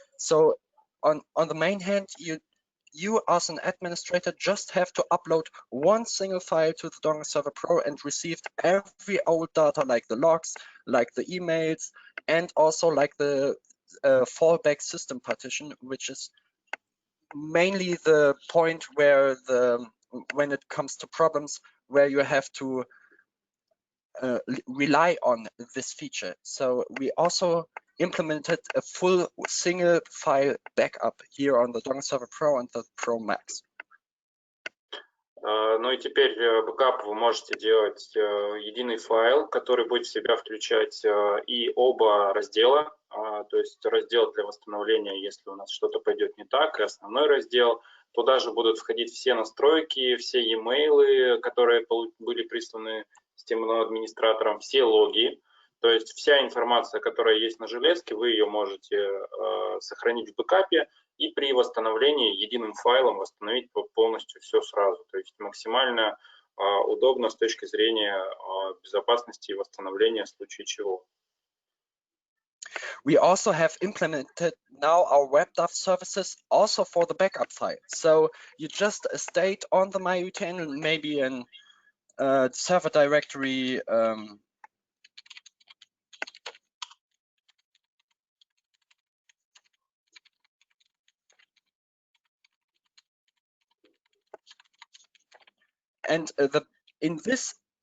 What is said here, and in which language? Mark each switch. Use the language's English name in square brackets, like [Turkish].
[English] So on the main hand, you as an administrator just have to upload one single file to the Dongleserver Pro and receive every old data like the logs, like the emails, and also like the fallback system partition, which is mainly the point where when it comes to problems where you have to rely on this feature. So we also implemented a full single file backup here on the Dongleserver Pro and the ProMAX. [Russian] Ну и теперь бэкап вы можете делать единый файл, который будет в себя включать и оба раздела, то есть раздел для восстановления, если у нас что-то пойдет не так, и основной раздел. Туда же будут входить все настройки, все e-mail, которые были присланы системным администратором, все логи. То есть вся информация, которая есть на железке, вы ее можете сохранить в бэкапе и при восстановлении единым файлом восстановить полностью все сразу. То есть максимально удобно с точки зрения безопасности и восстановления в случае чего. [English] We also have implemented now our WebDAV services also for the backup file. So you just state on the MyUTN maybe in server directory and in this